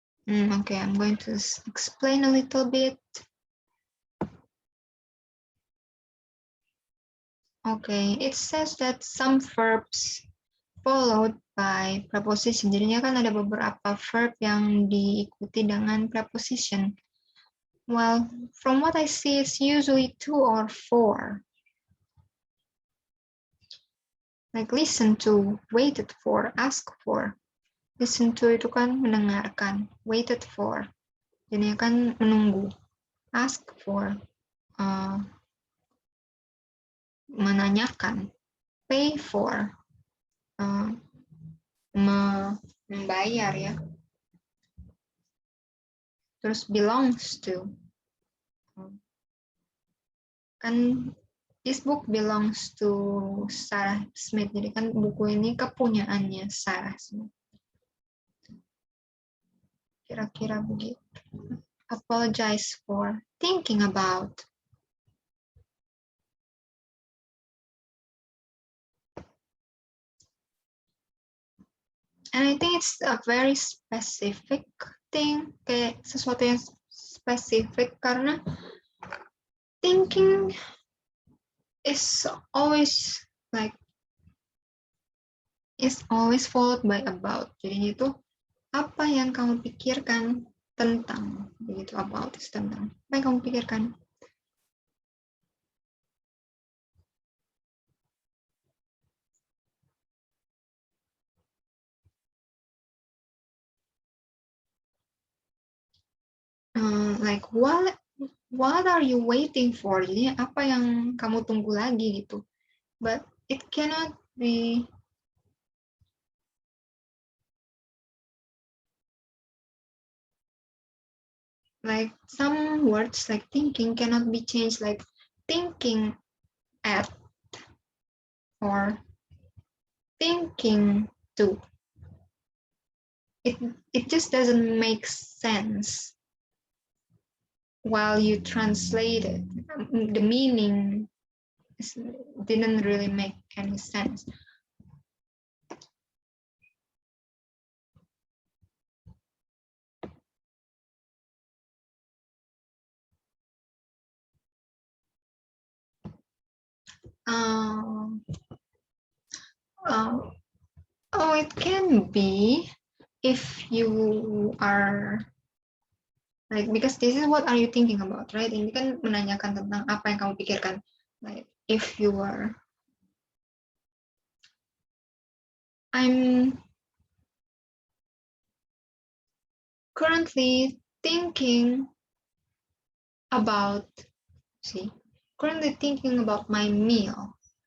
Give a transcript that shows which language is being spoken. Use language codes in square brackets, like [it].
[en] Okay, I'm going to explain a little bit. Okay, it says that some verbs followed by preposition. [id] Jadinya kan ada beberapa verb yang diikuti dengan preposition. [en] Well, from what I see, it's usually 2 or 4. Like listen to, waited for, ask for. Listen to [id] itu kan mendengarkan. [en] Waited for. [id] Jadinya kan menunggu. Ask for. Menanyakan. Pay for. Membayar ya. Terus belongs to. [en] Kan this book belongs to Sarah Smith. [id] Jadi kan buku ini kepunyaannya Sarah Smith. Kira-kira begitu. [en] Apologize for thinking about. And I think it's a very specific thing, [id] kayak sesuatu yang spesifik, [en] karena thinking is always followed by about. [id] Jadi itu apa yang kamu pikirkan tentang, begitu, about is tentang. Apa yang kamu pikirkan? [en] Like what are you waiting for? [id] Jadi apa yang kamu tunggu lagi gitu. [en] But it cannot be Like some words like thinking cannot be changed like thinking at or thinking to. It just doesn't make sense while you translate it. The meaning didn't really make any sense. Oh, it can be if you are like, because this is what are you thinking about, right? [id] Ini kan menanyakan tentang apa yang kamu pikirkan. [en] Like, if you are, I'm currently thinking about, currently thinking about my meal.